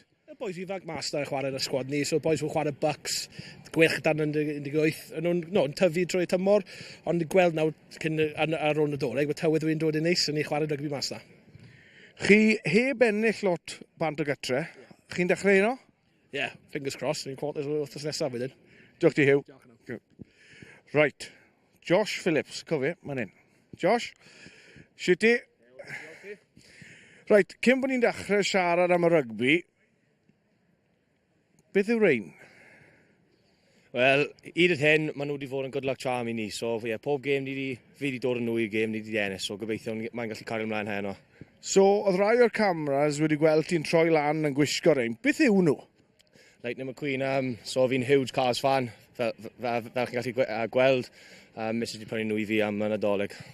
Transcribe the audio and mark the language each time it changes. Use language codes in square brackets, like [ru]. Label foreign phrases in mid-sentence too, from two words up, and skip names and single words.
[cy] Y boes ifanc master yn chwarae yn y sgwad ni, so boes yn chwarae Bucks, gwelch dan yn 18, nhw'n tyfu trwy tymor, ond gweld nawr ar ôl Nadolig, mae tywydd dwi'n dod yn neis, yn ei chwarae rygbi master. Chi heb ennill lot bant o gytre, chi'n dechrau heno? [en] Yeah, fingers crossed, [cy] ni'n quarters wrthos nesaf wedyn. Diolch ti, Hugh. Right, Josh Phillips, cofio, mae'n un. Josh, sut ti? Right, cyn bod ni'n dechrau siarad am y rygbi, beth yw rein? Wel, hyd at hyn, maen nhw wedi fod yn [en] good luck charm [cy] i ni. So, pob gêm fi wedi dod yn nhw i'r gêm ni wedi ennill. So, gobeithio mae'n gallu cario ymlaen heno. So, oedd rai o'r cameras wedi gweld ti'n troi lan yn gwisgo rein. Beth yw nhw? Lightning McQueen, so fi'n [en] huge Cars fan. [cy] Fel chi'n gallu gweld, Mrs wedi prynu nhw i fi am y Nadolig.